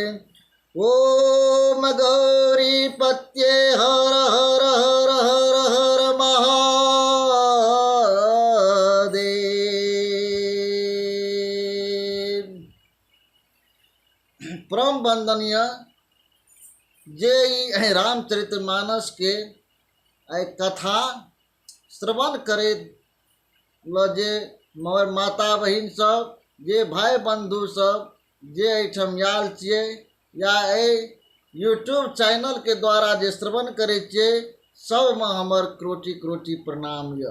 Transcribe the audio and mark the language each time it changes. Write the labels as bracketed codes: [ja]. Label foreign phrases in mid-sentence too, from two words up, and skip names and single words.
[sa] ओम गौरी पत्ये हर हर हर हर हर महादेव। [mai] परम वंदनीय जे रामचरितमानस के कथा श्रवण करे जे मगर माता बहिन सब, जे भाई बंधु सब, जे एहिठाम आयल छियै या यूट्यूब चैनल के द्वारा जे श्रवण करे छियै, सबमे हमर कोटि कोटि प्रणाम य।